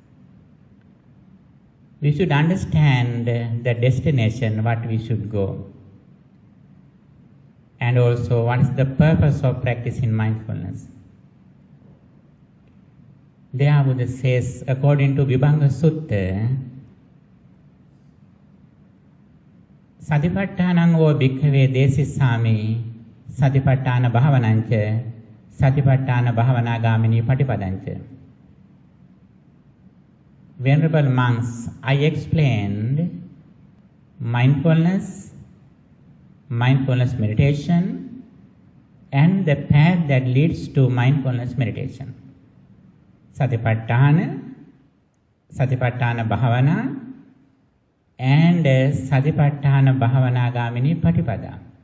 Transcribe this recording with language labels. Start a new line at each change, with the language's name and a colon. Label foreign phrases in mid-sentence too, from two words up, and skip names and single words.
English: We should understand the destination, what we should go. And also what is the purpose of practicing mindfulness. There Buddha says, according to Vibhanga Sutta,
Pali: Satipattanang o bhikkhave desissami Satipattana bhavanancha Satipattana bhavanagamini patipadancha.
English: Venerable monks, I explained mindfulness meditation, and the path that leads to mindfulness meditation.
Pali: Satipatthana bhavana, and Satipatthana bhavanagamini patipada.